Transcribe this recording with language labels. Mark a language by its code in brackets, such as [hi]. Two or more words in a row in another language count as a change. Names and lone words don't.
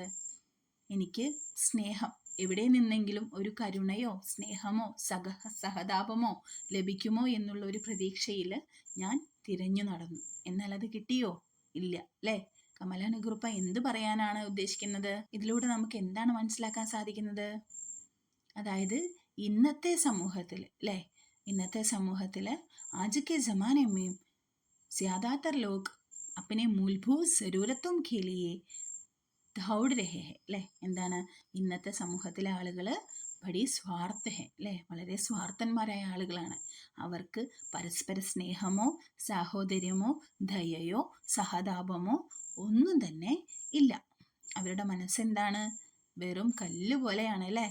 [ml] എനിക്ക് സ്നേഹം, എവിടെ നിന്നെങ്കിലും ഒരു കരുണയോ സ്നേഹമോ സഹതാപമോ ലഭിക്കുമോ എന്നുള്ള ഒരു പ്രതീക്ഷയിൽ ഞാൻ തിരഞ്ഞു നടന്നു. എന്നാൽ അത് കിട്ടിയോ? ഇല്ല അല്ലേ? കമല നിഖുർപ്പ എന്ത് പറയാനാണ് ഉദ്ദേശിക്കുന്നത്? ഇതിലൂടെ നമുക്ക് എന്താണ് മനസ്സിലാക്കാൻ സാധിക്കുന്നത്? അതായത് ഇന്നത്തെ സമൂഹത്തിൽ അല്ലേ, ഇന്നത്തെ സമൂഹത്തിൽ [hi] आज के ज़माने में ज़्यादातर लोग अपने मूलभूत ज़रूरतों के लिए दौड़ रहे हैं [ml] അല്ലേ? എന്താണ്? ഇന്നത്തെ സമൂഹത്തിലെ ആളുകൾ [hi] बड़ी स्वार्थ है [ml] അല്ലേ, വളരെ സ്വാർത്ഥന്മാരായ ആളുകളാണ്. അവർക്ക് പരസ്പര സ്നേഹമോ സാഹോദര്യമോ ദയയോ സഹതാപമോ ഒന്നും തന്നെ ഇല്ല. അവരുടെ മനസ്സെന്താണ്? വെറും കല്ല് പോലെയാണ് അല്ലേ?